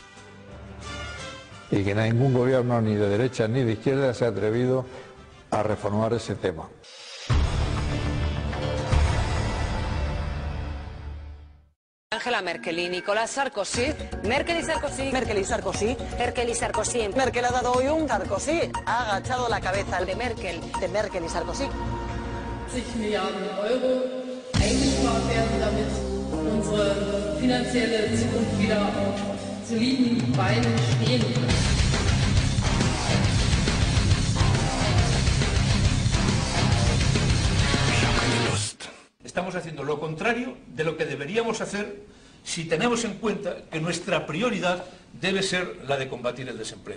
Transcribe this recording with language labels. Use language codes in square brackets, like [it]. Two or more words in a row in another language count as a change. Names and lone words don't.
[es] Y que ningún gobierno, ni de derecha ni de izquierda, se ha atrevido a reformar ese tema. Angela Merkel y Nicolás Sarkozy. Merkel y Sarkozy. Merkel y Sarkozy. Merkel y Sarkozy. Merkel ha dado hoy un Sarkozy. Ha agachado la cabeza. De Merkel. De Merkel y Sarkozy. [de] 80 Milliarden Euro eingespart werden, damit unsere finanzielle Zukunft wieder auf soliden Beinen stehen kann. [es] Estamos haciendo lo contrario de lo que deberíamos hacer si tenemos en cuenta que nuestra prioridad debe ser la de combatir el desempleo.